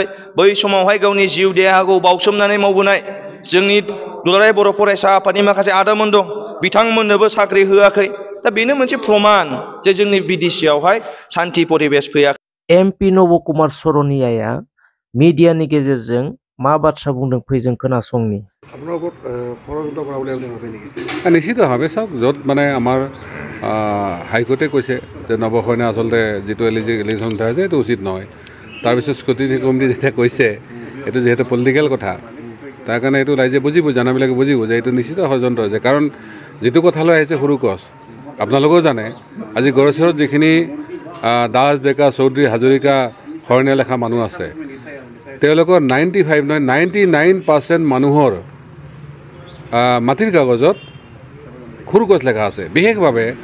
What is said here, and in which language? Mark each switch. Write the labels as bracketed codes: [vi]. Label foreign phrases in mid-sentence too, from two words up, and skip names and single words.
[brx] बै समावहाय गावनि जिउ देहाखौ बावसोमनानै मावबोनाय जोंनि दुलाराय बर' फरायसा आफादनि माखासे आदामोन दं, बिथांमोननोबो साख्रि होआखै। दा बेनो मोनसे प्रमान जे जोंनि बिटिसिआवहाय सान्ति परिबेस फैयाखै। एमपि नब कुमार सरनियाया मिडियानि गेजेरजों मा बाथ्रा बुंदों फै जों खोनासंनि। [as] নিশ্চিতভাৱে চাওক, য'ত মানে আমাৰ হাইকোৰ্টে কৈছে যে নৱসৈন্য আচলতে যিটো এলিগেশ্যন উঠাইছে সেইটো উচিত নহয়, তাৰপিছত স্কুটিনি কমিটি যেতিয়া কৈছে এইটো যিহেতু পলিটিকেল কথা তাৰ কাৰণে এইটো ৰাইজে বুজিব জানাবিলাকে বুজিব যে এইটো নিশ্চিত ষড়যন্ত্ৰ হৈছে কাৰণ যিটো কথালৈ আহিছে সৰু কচ আপোনালোকেও জানে আজি গড়চৰত যিখিনি দাস ডেকা চৌধুৰী হাজৰিকা শৰণীয়া লেখা মানুহ আছে তেওঁলোকৰ 99% মানুহৰ মাটিৰ কাগজত সৰু কচ লেখা আছে বিশেষভাৱে